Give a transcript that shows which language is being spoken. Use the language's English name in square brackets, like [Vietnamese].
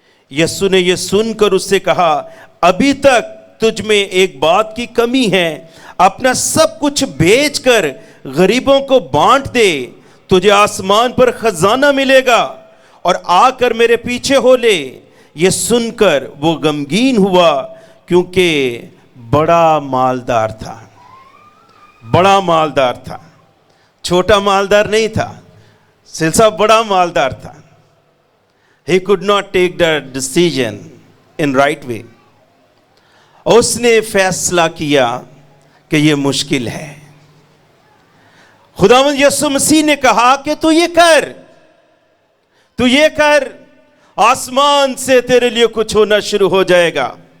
[Hindi] यीशु ने यह सुनकर उससे कहा अभी तक तुझ में एक बात की कमी है, अपना सब कुछ बेचकर गरीबों को बांट दे, तुझे आसमान पर खजाना मिलेगा और आकर मेरे पीछे हो ले। यह सुनकर वो गमगीन हुआ क्योंकि बड़ा मालदार था, बड़ा मालदार था, छोटा मालदार नहीं था, सिलसिला बड़ा मालदार था। [English] He could not take the decision in right way. [Hindi] उसने फैसला किया कि यह मुश्किल है। खुदावंद यीशु मसीह ने कहा कि तू ये कर, आसमान से तेरे लिए कुछ होना शुरू हो जाएगा।